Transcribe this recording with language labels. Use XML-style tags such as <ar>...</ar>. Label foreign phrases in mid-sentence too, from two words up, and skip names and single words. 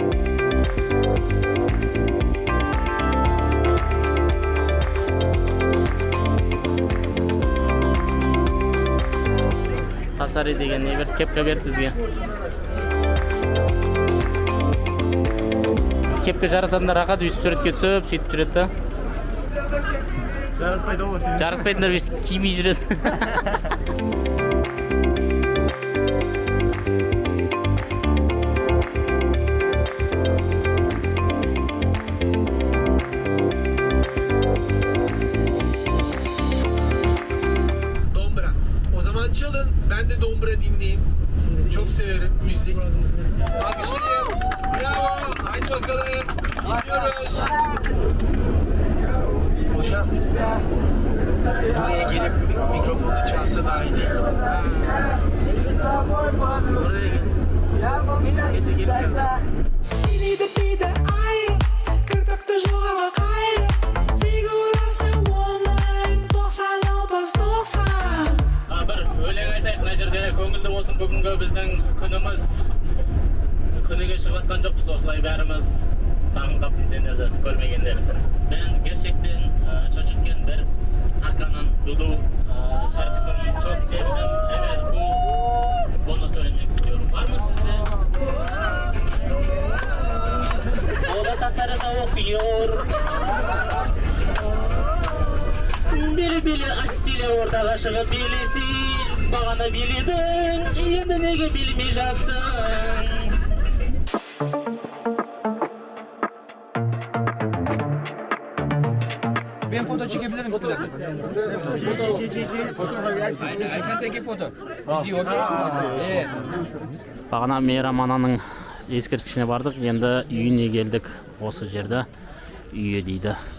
<kk>Tasarı деген не берді? Кепка берді бізге. Кепка жарасатындар рақат өйстіп суретке түсіп, сөйтіп жүреді да. Жараспайтындар өйстіп кимей жүреді.</kk> <tr>Çalın, ben de dombra dinleyeyim. Çok severim müzik. Alkışlayın. Bravo. Haydi bakalım. Dinliyoruz. Hocam, buraya gelip mikrofonu çalsa daha iyi değil mi? Oraya git. Kesin gelip</tr> <kk>көңілді болсын бүгінгі біздің күніміз. Күніге шығып атқан жоқпыз, осылай бәріміз сағынғап сендерді көрмегендер.</kk> <tr>Ben gerçekten çocukken bir Tarkan'ın Dudu şarkısını çok sevdim. Evet, bunu söylemek istiyorum. Var mı sizde? O da tasarıda okuyor. Bili asile orada aşığı bilisi.</tr> <kk>Бағана биледің, енді неге билемей жатсың?</kk> <tr>Ben foto çekebilirim sizlerle.</tr> <en>I can take a photo. Is it okay?</en> <kk>Бағана Мейрам ананың ескерткішіне бардық, енді үйіне келдік. Осы жерде үйі дейді.</kk>